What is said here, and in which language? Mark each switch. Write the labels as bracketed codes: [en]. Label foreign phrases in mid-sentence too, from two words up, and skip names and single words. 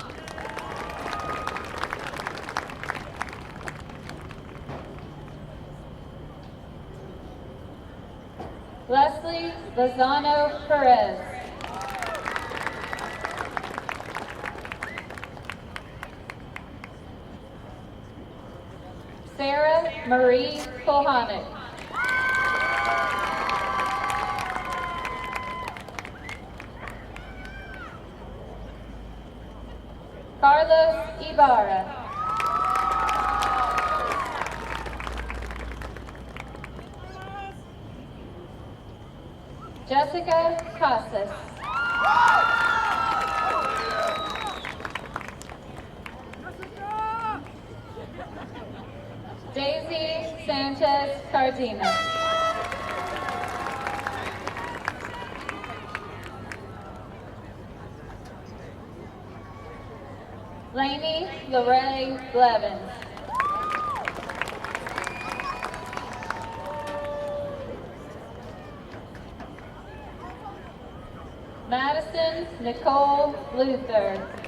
[en] Leslie Lozano Perez. Sarah Marie Kohanic. Carlos Ibarra. Jessica Casas. Daisy Sanchez Cardenas. Lainey Lorraine Blevins. Madison Nicole Luther.